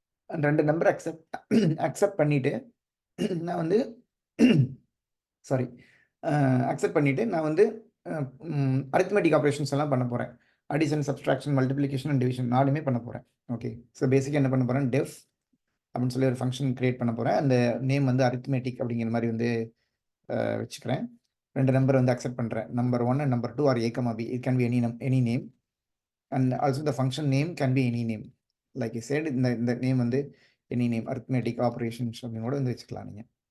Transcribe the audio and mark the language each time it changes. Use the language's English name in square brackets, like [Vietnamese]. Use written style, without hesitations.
[Tamil] 2 number accept பண்ணிவிட்டு நான் வந்து சாரி அக்செப்ட் பண்ணிவிட்டு நான் வந்து அரித்மெட்டிக் ஆப்ரேஷன்ஸ் எல்லாம் பண்ண போகிறேன். Addition, subtraction, multiplication and division 4மே பண்ண போகிறேன். ஓகே. ஸோ பேசிக்காக என்ன பண்ண போகிறேன், டெஃப் அப்படின்னு சொல்லி ஒரு ஃபங்க்ஷன் கிரியேட் பண்ண போகிறேன். அந்த நேம் வந்து அரித்மெட்டிக் அப்படிங்கிற மாதிரி வந்து வச்சுக்கிறேன். 2 நம்பர் வந்து அக்செப்ட் பண்ணுறேன். [English] Number 1 and number 2 are a, b. It can be any name and also the function name can be any name. Like I said, [Tamil] இந்த நேம் வந்து [English] any name, [Tamil] arithmetic operations அப்படின்னு கூட வந்து வச்சுக்கலாம் நீங்கள்.